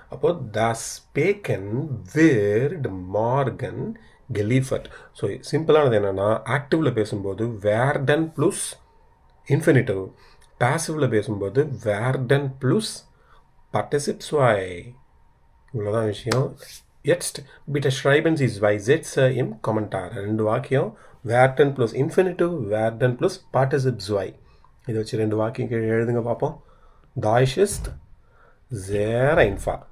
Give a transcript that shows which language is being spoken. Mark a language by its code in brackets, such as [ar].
[de] அப்போ das Bacon wird morgen geliefert. [ta] So சிம்பிளானது என்னென்னா, ஆக்டிவில் பேசும்போது werden ப்ளஸ் இன்ஃபினிட்டிவ், பாசிவில் பேசும்போது werden ப்ளஸ் Partizip-2. இவ்வளோதான் விஷயம். [de] Jetzt bitte schreiben Sie 2 Sätze im Kommentar. [ta] 2 வாக்கியம், werden plus infinitive, werden plus Partizip-2. இதை வச்சு 2 வாக்கியம் எழுதுங்க பார்ப்போம். [de] Deutsch ist sehr einfach.